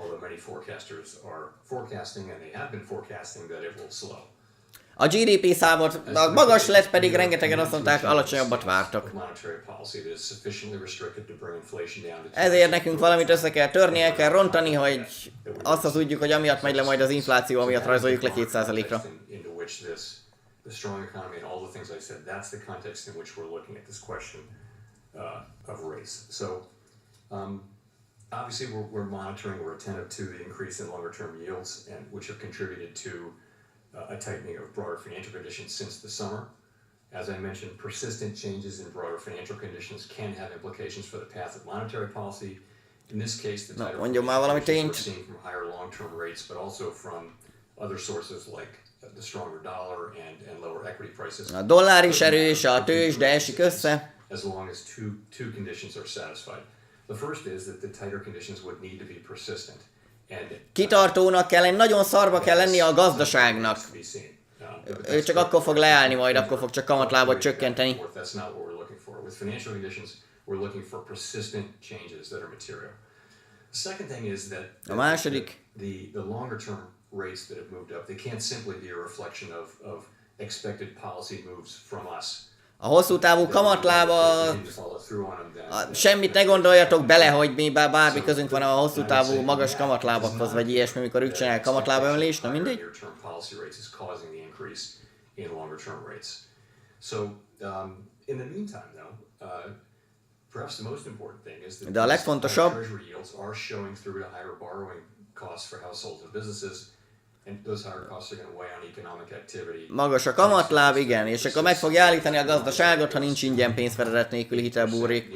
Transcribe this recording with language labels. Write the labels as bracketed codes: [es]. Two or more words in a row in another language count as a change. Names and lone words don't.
[hu] A GDP számot magas lett, pedig rengetegen azt mondták, alacsonyabbat vártak. Ezért nekünk valamit össze kell törni, el kell rontani, hogy azt tudjuk, hogy amiatt megy le majd az infláció, amiatt rajzoljuk le 2%-ra. [en] The strong economy and all the things I said, that's the context in which we're looking at this question of race. So, obviously we're monitoring, we're attentive to the increase in longer term yields, and which have contributed to a tightening of broader financial conditions since the summer. As I mentioned, persistent changes in broader financial conditions can have implications for the path of monetary policy. In this case, the tighter we're seeing from higher long-term rates, but also from other sources like the stronger dollar and lower equity prices. [hu] A dollár is erős, a tőzsde esik össze. [en] As long as two conditions are satisfied. The first is that the tighter conditions would need to be persistent. [hu] Kitartónak kell lenni, nagyon szarba kell lennie a gazdaságnak. Ő csak akkor fog leállni majd, akkor fog csak kamatlábat csökkenteni. [en] That's not what we're looking for. With financial conditions, we're looking for persistent changes that are material. The second thing is that [hu] a második, [en] the longer term rates that have moved up, they can't simply be a reflection of expected policy moves from us. [hu] A hosszú távú kamatlába, semmit ne gondoljatok bele, hogy mi bármi közünk van a hosszú távú magas kamatlábakhoz, vagy ilyesmi, amikor ők csinálják kamatlába emelést, na mindegy. De a legfontosabb, magas a kamatláb, igen, és akkor meg fogja állítani a gazdaságot, ha nincs ingyen pénzfedelet nélküli hitelbuborék.